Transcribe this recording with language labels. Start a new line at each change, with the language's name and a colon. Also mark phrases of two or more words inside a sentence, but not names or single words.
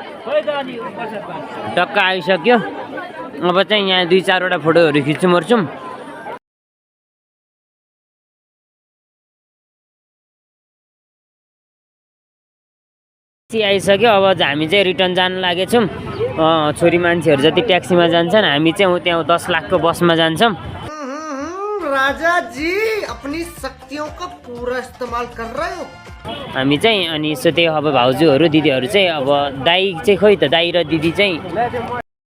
Nepali: टक्क आइसक्यो अब चाहिँ यहाँ 2-4 वटा फोटोहरू खिच्छु मर्छौँ आइसक्यो अब हामी चाहिँ रिटर्न जान लागेछौँ छोरी मान्छेहरू जति ट्याक्सीमा जान्छन् हामी चाहिँ त्यहाँ 10 लाखको बसमा जान्छौँ
Hindi: राजा जी अपनी शक्तियों का पूरा इस्तेमाल कर रहे हो
Nepali: हामी चाहिँ अनि यसो त्यही अब भाउजूहरू दिदीहरू चाहिँ अब दाई चाहिँ खोइ त दाई र दिदी चाहिँ